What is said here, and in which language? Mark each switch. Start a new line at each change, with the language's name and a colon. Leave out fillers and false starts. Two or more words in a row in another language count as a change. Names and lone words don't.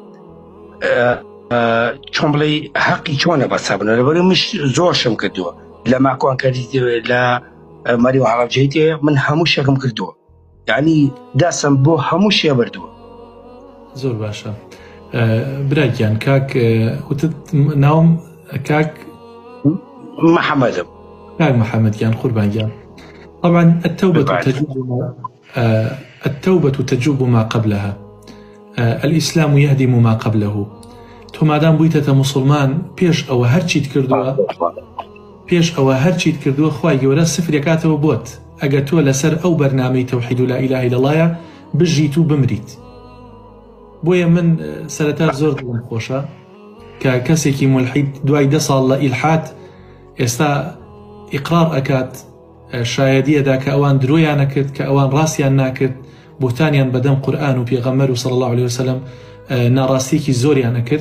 Central Kurdish: چۆن بڵێ حەقی چۆنە بەسە بنەوە لەبەرەوەی مش زۆر شەم کردووە لە ماکۆن کردی لە مەری و عەڵەبجەیتێ من هەموو شەکم کردووە یعنی دەسم بۆ هەموو شێ بردووە. زۆر باشە براگیان کاک وتت ناوم کاک محەممەدم. کاک محەممەدیان قوربانگیان
Arabic: طبعا التوبة تجوب ما قبلها الإسلام يهدم ما قبله.
Central Kurdish: تو مادام بوویتەتە مسلمان پێش ئەوە هەرچیت کردووە خوای گەورە سفرێکاتەوە بۆت ئەگەر تۆ لەسەر ئەو بەرنامەی تەوحید و
Arabic: لا ئیلاهە ئیلەڵڵایە
Central Kurdish: بژیت و بمریت. بۆیە من سەرەتا زۆر دڵم خۆشە کە کەسێکی ملحید دوای 10 ساڵ لە ئیلحاد ئێستا ئیقرار ئەکات شایەدیەدا کە ئەوان درۆیان نەکرد کە ئەوان ڕاستیان ناکرد بوتانیان بەدەم قورئان و پێغەمبەر و
Arabic: صلی الله عليه وسلم
Central Kurdish: ناڕاستیەکی زۆریان نەکرد.